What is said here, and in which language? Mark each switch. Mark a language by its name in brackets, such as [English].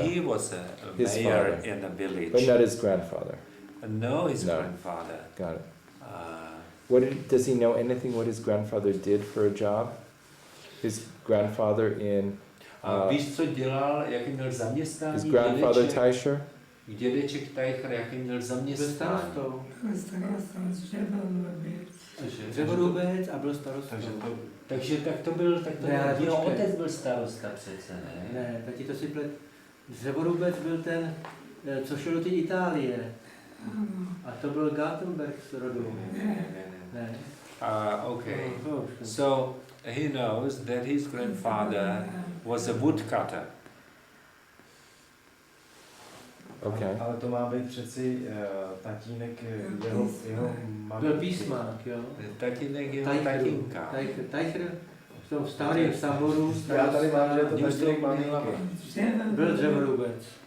[English] And he was a mayor in the village. But not his grandfather. No, his grandfather. Got it. Does he know anything what his grandfather did for a job? his grandfather in... [Czech] A víš, co dělal, jaký měl zaměstnání? [English] His grandfather Teicher? [Czech] Dědeček Teicher, jaký měl zaměstnání? Dřevorubec a byl starostou. Takže tak to byl, jeho otec byl starosta přece, ne? Ne, tati to si plet. Dřevorubec byl ten, co šel do té Itálie. A to byl Gartenberg z rodu. Ne. [English] Okay. So he knows that his grandfather was a woodcutter. Okay. [Czech] Ale to má být přeci tatínek jeho mamky. Byl písmák, jo. Tatínek jeho tatínka. Teicher v tom starém Samboru. Já tady mám, že je to tatínek maminky. Byl dřevorubec.